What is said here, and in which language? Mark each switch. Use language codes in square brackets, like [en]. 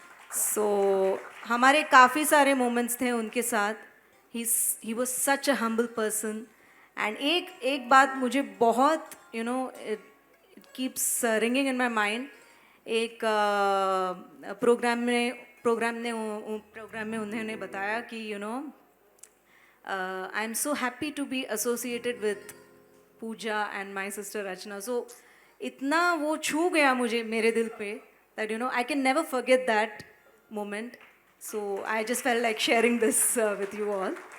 [hi] So हमारे काफ़ी सारे moments थे उनके साथ. [en] He was such a humble person. And [hi] एक बात मुझे बहुत [en] it keeps ringing in my mind. [hi] एक प्रोग्राम में उन्होंने बताया कि [en] I am so happy to be associated with Pooja and my sister Rachna. [hi] So इतना वो छू गया मुझे मेरे दिल पे [en] that I can never forget that moment. So I just felt like sharing this with you all.